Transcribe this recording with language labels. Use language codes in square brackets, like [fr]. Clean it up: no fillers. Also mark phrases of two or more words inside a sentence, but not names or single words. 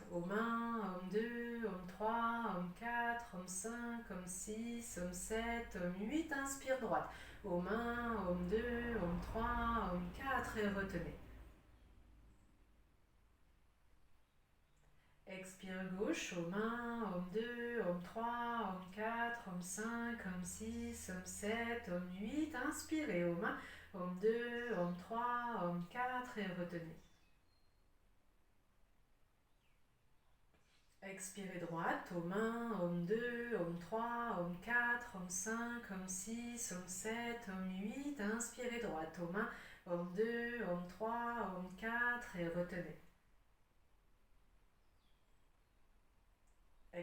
[fr] Om 1, Om 2, Om 3, Om 4, Om 5, Om 6, Om 7, Om 8. Inspire droite. Om 1, Om 2, Om 3, Om 4 et retenez. Expire gauche, Om 1, Om 2, Om 3, Om 4, Om 5, Om 6, Om 7, Om 8. Inspirez, Om 1, Om 2, Om 3, Om 4 et retenez. Expirez droite, Om 1, Om 2, Om 3, Om 4, Om 5, Om 6, Om 7, Om 8. Inspirez droite, Om 1, Om 2, Om 3, Om 4 et retenez.